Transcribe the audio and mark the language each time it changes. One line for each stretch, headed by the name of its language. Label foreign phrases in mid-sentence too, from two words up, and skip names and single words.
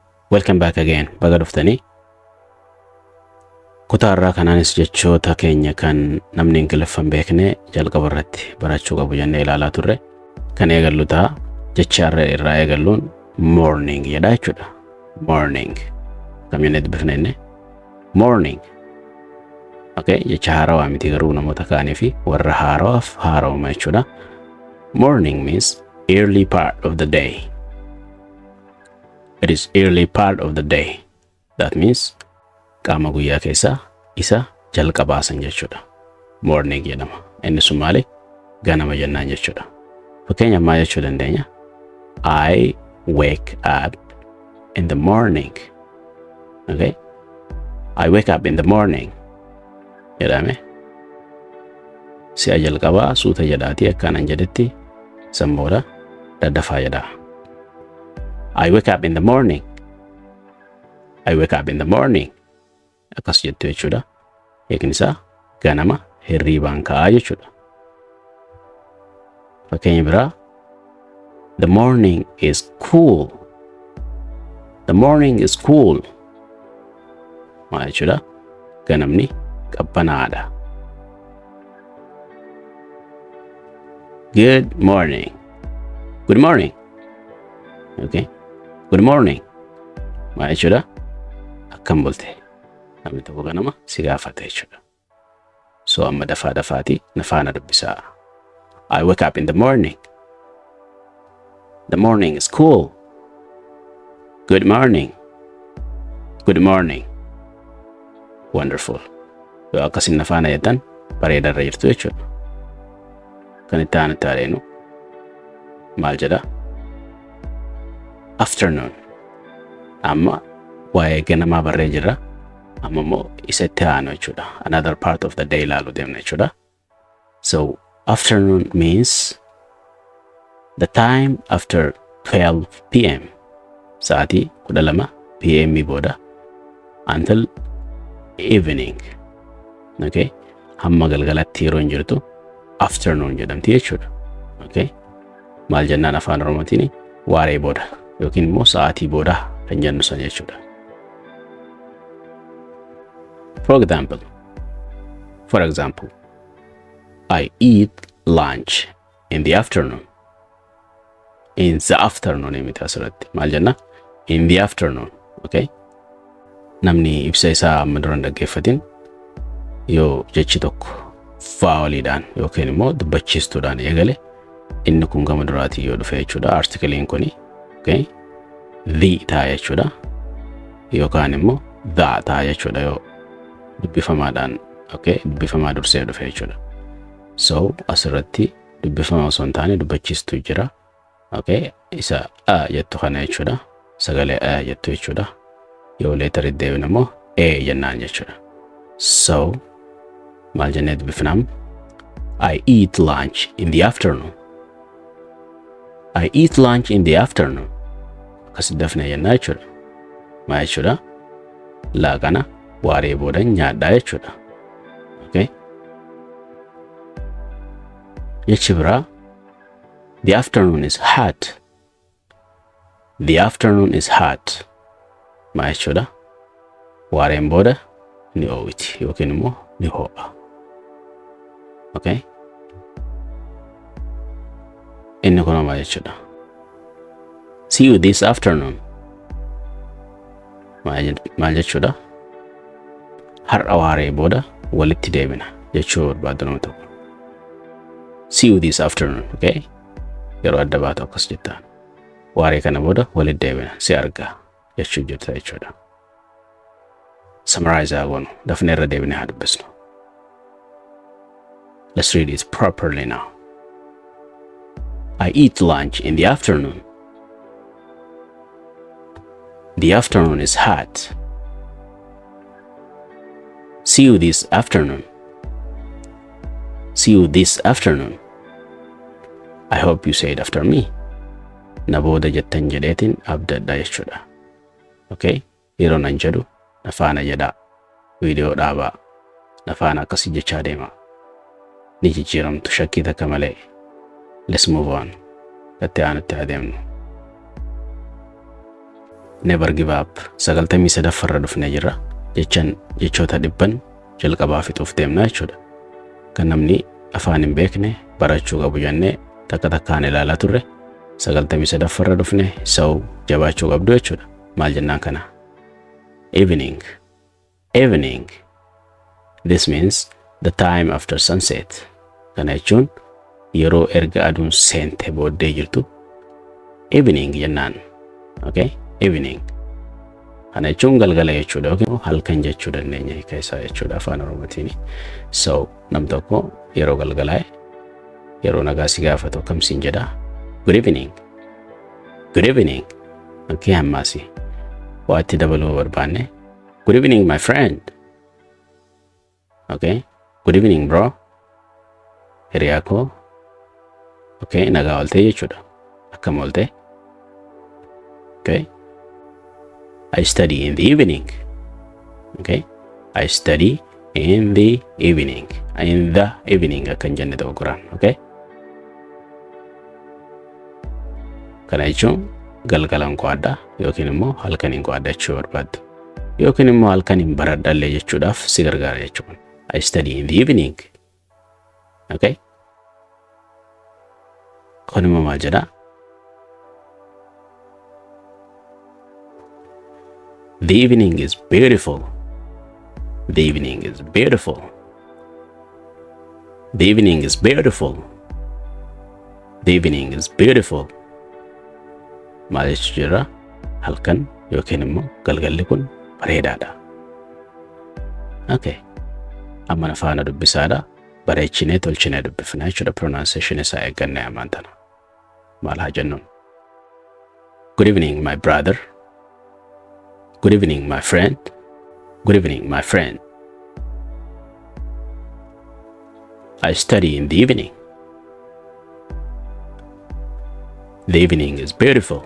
English: Welcome back again.
Oromo: Hordoftan. Kutaa irraa kanaanis jechoota keenya kan namni Ingiliffaan beekne jalqaba irratti barachuu qabu jennee ilaalaa turre. Kan eegallu ta'a jecha irraa eegalluun morning jedha jechuudha. Morning. Kam jennee dubbifne morning. Okay, jecha haarawaa miti garuu namoota kaanii fi warra haarawaaf haarawuma jechuudha.
English: Morning means early part of the day. It is early part of the day. That means
Oromo: qaama guyyaa keessaa isa jalqabaasan jechuudha. Morning jedhama. Inni sun maali? Ganama jennaan jechuudha. Fakkeenyaaf maal jechuu dandeenya?
English: I wake up in the morning. Okay? I wake up in the morning.
Oromo: Jedhame. Si'a jalqabaa suuta jedhaati akkanaan jedhetti samboodha daddafaa jedha.
English: I wake up in the morning. I wake up in the morning.
Oromo: Akkas jettu jechuudha. Hiikni isaa ganama hirriibaan ka'aa jechuudha. Fakkeenya biraa.
English: The morning is cool. The morning is cool.
Oromo: Maal jechuudha? Ganamni qabbanaadha.
English: Good morning. Good morning. Okay. Good morning.
Oromo: Maal jechuudha? Akkam bulte. Namni tokko ganama si gaafata jechuudha. So amma dafaati nafaana dubbisaa.
English: I wake up in the morning. The morning is cool. Good morning. Good morning.
Oromo: Wonderful. Yoo akkasin nafaana jettan bareedarra jirtu jechuudha. Kan itti aanu taaleenu maal jedha? Afternoon. Amma waa'ee ganamaa barree jirra. Amma immoo isa itti aanu jechuudha.
English: Another part of the day
Oromo: ilaaluu deemna jechuudha.
English: So afternoon means the time after 12 p.m.
Oromo: Sa'aatii 12 p.m. booda
English: until evening.
Oromo: Okay? Hamma galgalatti yeroo jirtu afternoon jedhamti jechuudha. Okay? Maal jennaan afaan Oromootiin waaree booda yookiin immoo sa'aatii booda kan jennu san jechuudha.
English: For example, I eat lunch in the afternoon. In the afternoon
Oromo: imita asirratti maal jenna?
English: In the afternoon.
Oromo: Okay? Namni ibsa isaa amma duraan dhaggeeffatin yoo jechi tokko faawaliidhaan yookiin immoo dubbachiistuudhaan eegale inni kun gama duraatii yoo dhufe jechuudha. Artikaliin kuni okay? The ta'a jechuudha. Yookaan immoo the ta'a jechuudha yoo dubbifamaadhaan okay? Dubbifamaa dursee dhufe jechuudha. So asirratti dubbifama osoo hin taane dubbachiistuu jira. Okay? Isa jettu kana jechuudha. Sagalee jettu jechuudha. Yoo leetar iddeebin immoo jennaan jechuudha. So maal jennee dubbifnam?
English: I eat lunch in the afternoon. I eat lunch in the afternoon.
Oromo: Akkas dafne jennaa jechuudha. Maal jechuudha? Laaqana waaree booda nyaadhaa jechuudha. Okay? Jechi biraa.
English: The afternoon is hot. The afternoon is hot.
Oromo: Maal jechuudha? Waareen booda ni oowwiti yookiin immoo ni ho'a. Okay? Inni kun maal jechuudha?
English: See you this afternoon.
Oromo: Maal jechuudha? Har'a waaree booda walitti deebina jechuu barbaadu nama tokko.
English: See you this afternoon.
Oromo: Okay? Yeroo adda baatu akkas jettaan. Waaree kana booda walitti deebina si argaa jechuu jirta jechuudha. Summarize agoonu dafnee irra deebinee haa dubbisnu.
English: Let's read it properly now. I eat lunch in the afternoon. The afternoon is hot. See you this afternoon. See you this afternoon. I hope you say it after me.
Oromo: Na booda jettan jedheetiin abdadha jechuudha. Okay? Yeroo nan jedhu nafaana jedhaa. Viidiyoo dhaabaa. Nafaana akkasii jechaa deema. Ni jijjiiramtu shakkii takka malee.
English: Let's move on.
Oromo: Itti aanutti adeemnu.
English: never give up.
Oromo: 93 irra dhufnee jirra. Jechoota dhibban jalqabaa fixuuf deemna jechuudha. Kan namni afaan hin beekne barachuu qabu jennee takka takkaan ilaalaa turre 93 irra dhufne sau jabaachuu qabdu jechuudha. Maal jennaan kana?
English: Evening. Evening. This means the time after sunset.
Oromo: Kana jechuun yeroo erga aduun seente booddee jirtu evening jennaan. Okay? Evening. Kana jechuun galgala jechuudha yookiin halkan jechuu dandeenya keessaa jechuudha afaan Oromootiin. So nam tokko yeroo galgalaa yeroo nagaa si gaafatu akkamiin jedha?
English: Good evening. Good evening. Okay, hammasi.
Oromo: Waatti dabaluu barbaanne.
English: Good evening my friend. Okay? Good evening bro.
Oromo: Hiriyaa koo. Okay, nagaa ooltee jechuudha. Akkam ooltee? Okay?
English: I study in the evening. Okay? I study in the evening. In the evening
Oromo: akkan jenne ta'u Quraan.
English: Okay?
Oromo: Kana jechuun galgalaan qo'adha yookiin immoo halkaniin qo'adha jechuu barbaaddu. Yookiin immoo halkaniin baradhallee jechuudhaaf si gargaara jechuudha. I study in the evening. Okay? Kun immoo maal jedha?
English: The evening is beautiful. The evening is beautiful. The evening is beautiful. The evening is beautiful.
Oromo: Maal jechuu jira? Halkan yookiin immoo galgalli kun bareedaadha. Okay. Amma afaana dubbisaadha. Bareechinee tolchinee dubbifna jechuudha. Pronunciation isaa eeggannee ammaan tana. Maal haa jennuun?
English: Good evening my brother. Good evening my friend. Good evening my friend. I study in the evening. The evening is beautiful.